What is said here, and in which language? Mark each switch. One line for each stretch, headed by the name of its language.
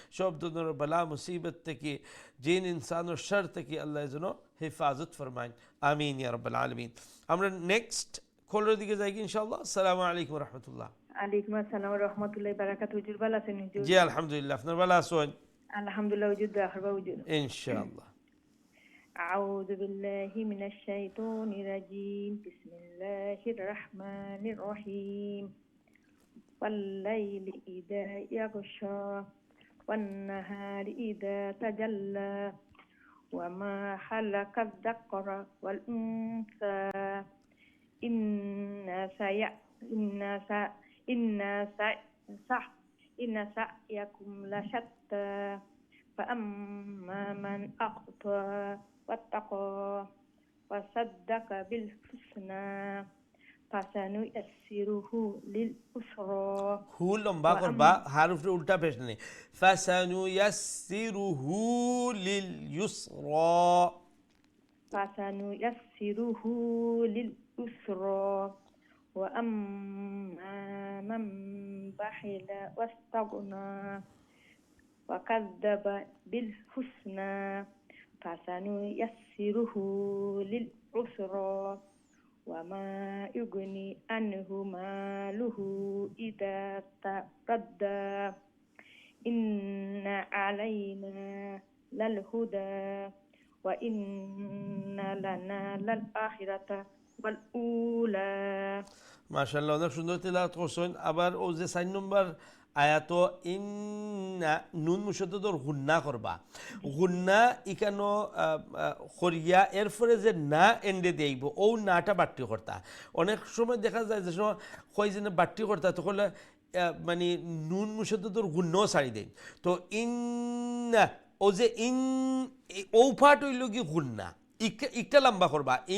Bangla: সব ধরনের বালা মুসিবত থেকে, জিন ইনসানের শার থেকে আল্লাহ যেন হেফাজত ফরমাইন। আমিন ইয়া রাব্বাল আলামিন। আমরা নেক্সট কলের দিকে যাই ইনশাআল্লাহ। আসসালামু আলাইকুম রাহমাতুল্লাহ। আলাইকুম আসসালাম ওয়া রাহমাতুল্লাহি ওয়া বারাকাতুহু। হুজুর ভালো আছেন? হুজুর জি আলহামদুলিল্লাহ, আপনার ভালো আছেন? আলহামদুলিল্লাহ হুজুর, দোয়া করবা হুজুর। ইনশাআল্লাহ।
Arabic: أعوذ بالله من الشيطان الرجيم. بسم الله الرحمن الرحيم. والليل إذا يغشى والنهار إذا تجلى وما خلق الذكر والأنثى إن صح إن سعيكم لشتى فأما من أعطى واتقى وصدق بالحسنى فسنيسره لليسرى
Bangla: হু লম্বা করবা হার উপরে উল্টা পেশ নেই ফাসানুয়াসসিরুহু লিল ইউসরা
Arabic: فسنيسره لليسرى وأما من بخل واستغنى وكذب بالحسنى فسنيسره للعسرى وما يغني عنه ماله إذا تردى إن علينا للهدى وإن لنا للآخرة والأولى
Bangla: মাশাআল্লাহ অনেক সুন্দর তিলাওয়াত করছেন আবার ও যে 4 নম্বর আয়াত ইন্না নুন মুশাদ্দাদর গুন্না করবা গুন্না ইকানো করিয়া এরপরে যে না এন্ডে দেইব ও নাটা বাট্টি করতা অনেক সময় দেখা যায় যে সময় কই যে বাট্টি করতা তখন মানে নুন মুশাদ্দাদর গুন্নাও ছাড়ি দেন তো ইন্না ও যে ইন ও পার্ট হইল কি গুন্না ইকটা লম্বা করবা